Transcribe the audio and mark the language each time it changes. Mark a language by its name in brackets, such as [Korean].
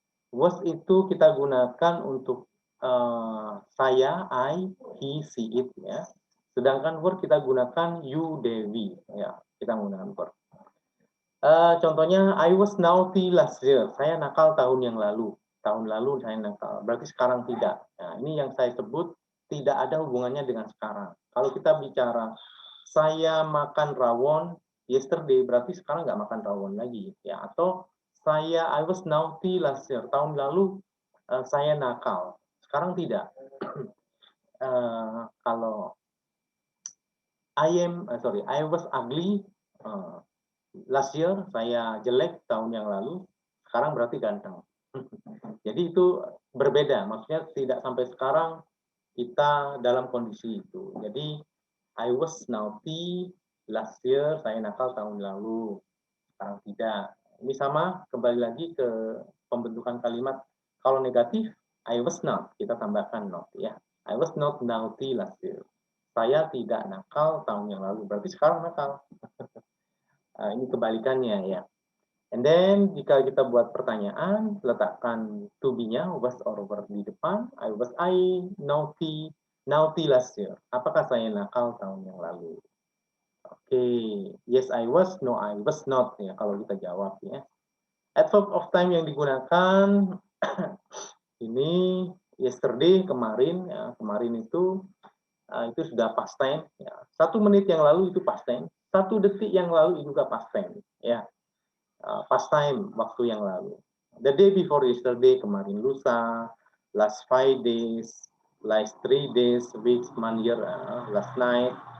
[Indonesian] Was itu kita gunakan untuk saya, I, he, she, it, ya. Sedangkan were kita gunakan you, they, we, ya. Kita menggunakan were. [English] Contohnya, I was naughty last year. [Indonesian] Saya nakal tahun yang lalu. Tahun lalu saya nakal. Berarti sekarang tidak. Nah, ini yang saya sebut tidak ada hubungannya dengan sekarang. Kalau kita bicara saya makan rawon yesterday, berarti sekarang nggak makan rawon lagi, ya. [English] Atau I was naughty last year. [Indonesian] Tahun lalu saya nakal. Sekarang tidak. Kalau [English] I was ugly last year, [Indonesian] saya jelek tahun yang lalu, sekarang berarti ganteng. Jadi itu berbeda, maksudnya tidak sampai sekarang kita dalam kondisi itu. Jadi [English] I was naughty last year, [Indonesian] saya nakal tahun lalu, sekarang tidak. Ini sama, kembali lagi ke pembentukan kalimat. Kalau negatif, [English] I was not, [Indonesian] kita tambahkan not, ya. [English] I was not naughty last year. [Indonesian] Saya tidak nakal tahun yang lalu, berarti sekarang nakal. Ini kebalikannya, ya. [English] And then [Indonesian] jika kita buat pertanyaan, letakkan to be-nya was or were di depan. [English] I naughty last year. [Indonesian] Apakah saya nakal tahun yang lalu? [English] Oke, yes I was, no I was not, [Indonesian] ya kalau kita jawab, [English] ya. [Indonesian] Adverb of time yang digunakan ini yesterday, kemarin, ya. Kemarin itu sudah past tense, ya. 1 menit yang lalu itu past tense, 1 detik yang lalu juga past tense, ya. Past time, waktu yang lalu. [English] The day before yesterday, [Indonesian] kemarin lusa. [English] Last 5 days, last 3 days, weeks, month, year, last night.